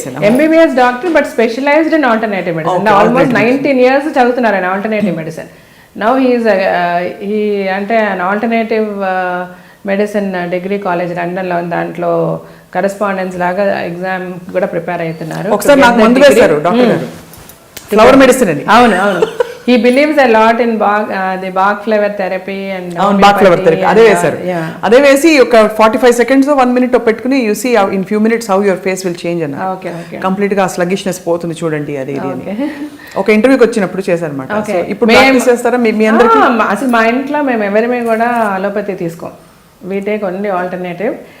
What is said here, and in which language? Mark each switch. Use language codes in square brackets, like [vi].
[te] MBBS doctor [en] But specialized in alternative medicine. [te] Almost 19 years చదువుతున్నారు ఆయన alternative medicine. Now he అంటే alternative medicine degree college లండన్లో, దాంట్లో correspondence లాగా ఎగ్జామ్ కూడా ప్రిపేర్ అవుతున్నారు. ఒకసారి నాకు మందు వేశారు డాక్టర్ గారు, ఫ్లవర్ మెడిసిన్ అని. అవును. [en] He believes a lot in the Bach flower therapy and Bach flower therapy. [te] అదే వేశారు. అదే వేసి ఒక 45 seconds 1 minute పెట్టుకుని [en] you see in few minutes how your face will change [te] అన్న. కంప్లీట్ గా స్లగిష్నెస్ పోతుంది చూడండి. అది ఒక ఇంటర్వ్యూకి వచ్చినప్పుడు చేశారన్నమాట. ఇప్పుడు ప్రాక్టీస్ చేస్తారా మీ అందరికీ? అసలు మా ఇంట్లో మేము ఎవరిమే కూడా allopathy తీసుకోం. [en] We take only alternative.